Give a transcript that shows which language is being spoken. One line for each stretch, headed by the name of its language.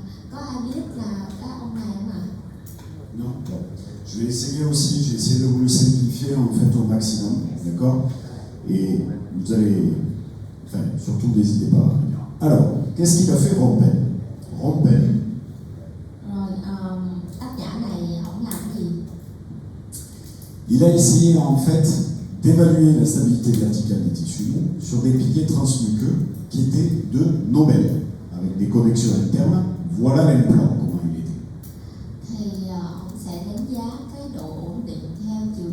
Vietnamese: Có ai biết là các ông này không ạ?
French: Non. Bon. Je vais essayer aussi, j'ai essayé de vous le simplifier en fait au maximum, d'accord? Et vous allez, enfin, surtout n'hésitez pas. Alors, qu'est-ce qu'il a fait Rompel? Rompel.
Vietnamese: Rồi, tác giả này ông làm gì?
French: Il a essayé en fait d'évaluer la stabilité verticale des tissus mous sur des piliers transmuqueux qui étaient de Nobel, avec des connexions internes. Voilà l'implant, comment il était.
Vietnamese: Thì ông sẽ đánh giá cái độ ổn định theo